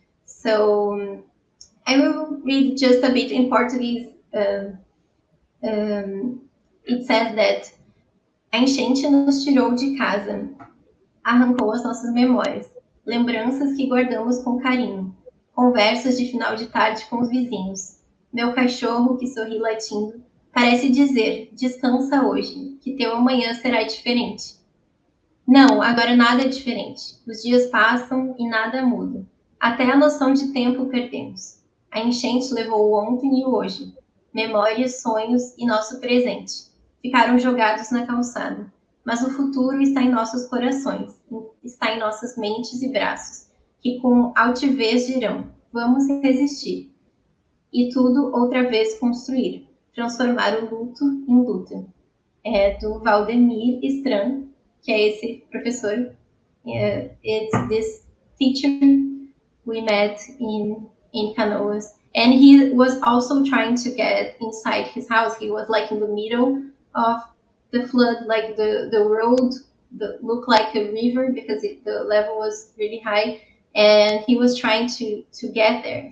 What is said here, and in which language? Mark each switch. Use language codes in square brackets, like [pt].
[en] So I will read just a bit in Portuguese. It says that [pt] a enchente nos tirou de casa, arrancou as nossas memórias, lembranças que guardamos com carinho, conversas de final de tarde com os vizinhos. Meu cachorro que sorri latindo parece dizer: descansa hoje, que teu amanhã será diferente. Não, agora nada é diferente. Os dias passam e nada muda. Até a noção de tempo perdemos. A enchente levou o ontem e o hoje. Memórias, sonhos e nosso presente ficaram jogados na calçada. Mas o futuro está em nossos corações, está em nossas mentes e braços, que com altivez dirão: vamos resistir. E tudo outra vez construir, transformar o luto em luta. É do Valdemir Stran, que é esse professor. [en] It's this teacher we met in Canoas, and he was also trying to get inside his house. He was like in the middle of the flood, like the road looked like a river because the level was really high, and he was trying to get there.